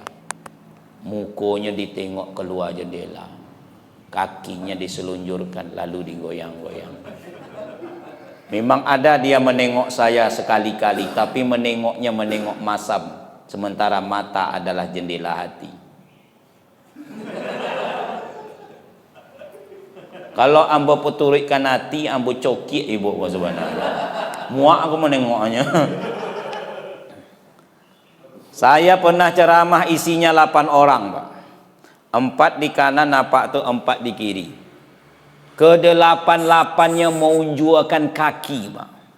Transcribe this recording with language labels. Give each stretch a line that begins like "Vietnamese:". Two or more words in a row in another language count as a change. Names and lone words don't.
Indonesian: Mukanya ditengok keluar jendela. Kakinya diselunjurkan lalu digoyang-goyang. Memang ada dia menengok saya sekali-kali. Tapi menengoknya menengok masam. Sementara mata adalah jendela hati.
Minangkabau: Kalau ambo peturikkan hati, ambo cokik ibu subhanallah.
Indonesian: Muak aku menengoknya. Saya pernah ceramah isinya 8 orang, Pak. 4 di kanan, napak tuh 4 di kiri. Ke-8-8-nya menunjukkan kaki, Pak.